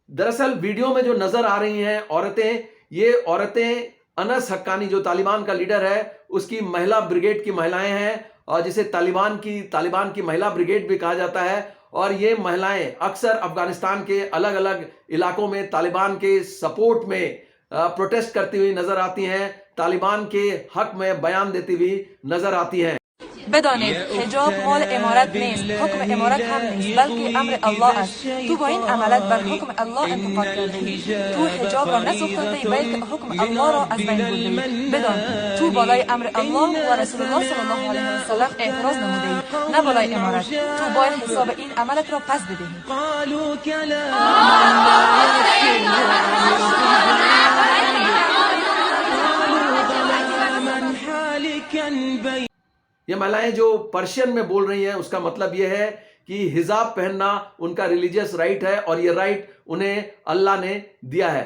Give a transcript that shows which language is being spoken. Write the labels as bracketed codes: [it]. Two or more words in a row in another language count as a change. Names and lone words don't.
[hi] दरअसल वीडियो में जो नजर आ रही हैं औरतें, ये औरतें अनस हक्कानी जो तालिबान का लीडर है, उसकी महिला ब्रिगेड की महिलाएं हैं और जिसे तालिबान की महिला ब्रिगेड भी कहा जाता है। और ये महिलाएं अक्सर अफगानिस्तान के अलग अलग इलाकों में तालिबान के सपोर्ट में प्रोटेस्ट करती हुई नजर आती हैं, तालिबान के हक में बयान देती हुई नजर आती हैं। [fa] بدانید حجاب مال امارت نیست، حکم امارت هم نیست، بلکه امر الله است. تو با این عملت بر حکم الله انتقاد کرده ای. تو حجاب را نسوخته ای، بلکه حکم الله را از بین برده ای. بدان تو بالای امر الله و رسول الله صلی الله علیه و سلم اعتراض نموده ای، نه بالای امارت. تو باید حساب این عملت را پس بدهی. [hi] ये महिलाएं जो पर्शियन में बोल रही हैं, उसका मतलब यह है कि हिजाब पहनना उनका [en] religious right [hi] है और ये राइट उन्हें अल्लाह ने दिया है।